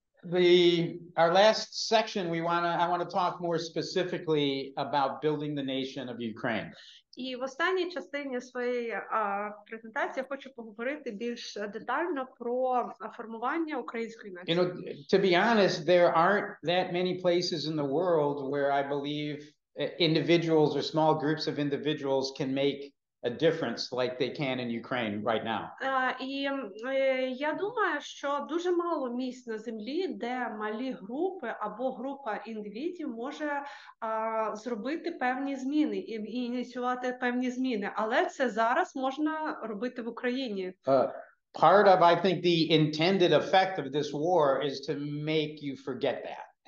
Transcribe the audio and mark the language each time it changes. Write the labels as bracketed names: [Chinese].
[English] Our last section, I want to talk more specifically about building the nation of Ukraine. [Ukrainian] І в останній частині своєї презентації я хочу поговорити більш детально про формування української нації. [English] To be honest, there aren't that many places in the world where I believe individuals or small groups of individuals can make a difference like they can in Ukraine right now. [Ukrainian] І я думаю, що дуже мало місць на землі, де малі групи або група індивідів може зробити певні зміни і ініціювати певні зміни, але це зараз можна робити в Україні. [English] Part of, I think, the intended effect of this war is to make you forget that.